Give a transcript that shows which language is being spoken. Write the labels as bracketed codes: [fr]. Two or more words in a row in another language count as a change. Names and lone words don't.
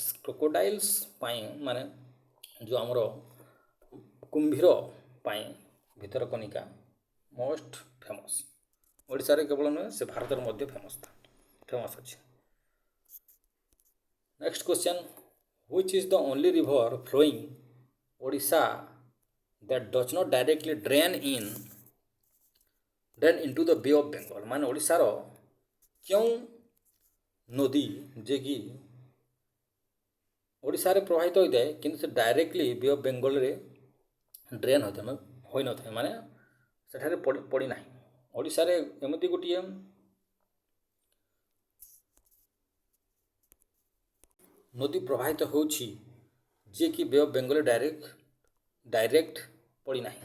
[or] କ୍ରୋକୋଡାଇଲ୍ସ ପାଇଁ, ମାନେ ଯେଉଁ ଆମର କୁମ୍ଭୀର ପାଇଁ ଭିତରକନିକା [en] most famous. [or] ଓଡ଼ିଶାରେ କେବଳ ନୁହେଁ, ସେ ଭାରତରେ ମଧ୍ୟ ଫେମସ୍ ଅଛି। [en] next question, which is the only river flowing Odisha that does not directly drain into the Bay of Bengal [or] ମାନେ ଓଡ଼ିଶାର କେଉଁ ନଦୀ ଯିଏକି ଓଡ଼ିଶାରେ ପ୍ରବାହିତ ହୋଇଥାଏ କିନ୍ତୁ ସେ ଡାଇରେକ୍ଟଲି ବେ ଅଫ୍ ବେଙ୍ଗଲରେ ଡ୍ରେନ୍ ହୋଇନଥାଏ ମାନେ ସେଠାରେ ପଡ଼ିନାହିଁ। ଓଡ଼ିଶାରେ ଏମିତି ଗୋଟିଏ ନଦୀ ପ୍ରବାହିତ ହେଉଛି ଯିଏକି ବେ ଅଫ୍ ବେଙ୍ଗଲରେ ଡାଇରେକ୍ଟ ପଡ଼ିନାହିଁ।